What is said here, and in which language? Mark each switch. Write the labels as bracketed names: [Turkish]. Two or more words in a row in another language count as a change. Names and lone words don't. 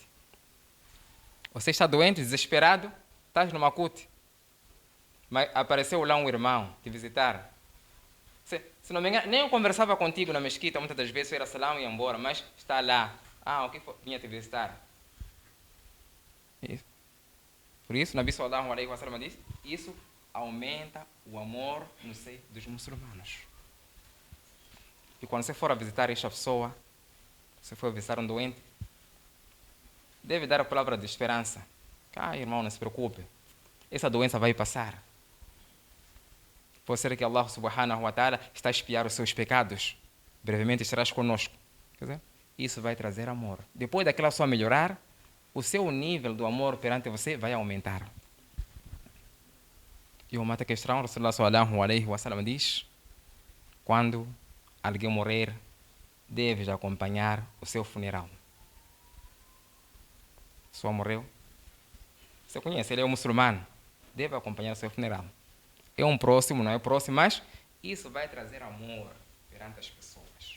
[Portuguese] Você está doente, desesperado, estás numa CUT, mas apareceu lá um irmão te visitar. Se não me engano, nem eu conversava contigo na mesquita, muitas das vezes eu era salam e ia embora, mas está lá. O que foi? Vinha te visitar. Isso. Por isso, [Arabic] النبي صلى الله عليه وسلم [Portuguese] diz, isso aumenta o amor no seio dos muçulmanos. E quando você for a visitar esta pessoa, se for visitar um doente, deve dar a palavra de esperança. Irmão, não se preocupe, essa doença vai passar. Pode ser que Allah [Arabic] سبحانه وتعالى [Portuguese] está a expiar os seus pecados. Brevemente estarás conosco. Quer dizer, isso vai trazer amor. Depois daquela pessoa melhorar, o seu nível do amor perante você vai aumentar. E uma outra questão, [Arabic] رسول الله صلى الله عليه وسلم [Portuguese] diz, quando alguém morrer, deves acompanhar o seu funeral. A pessoa morreu, você conhece, ele é um muçulmano, deve acompanhar o seu funeral. É um próximo, não é próximo, mas isso vai trazer amor perante as pessoas.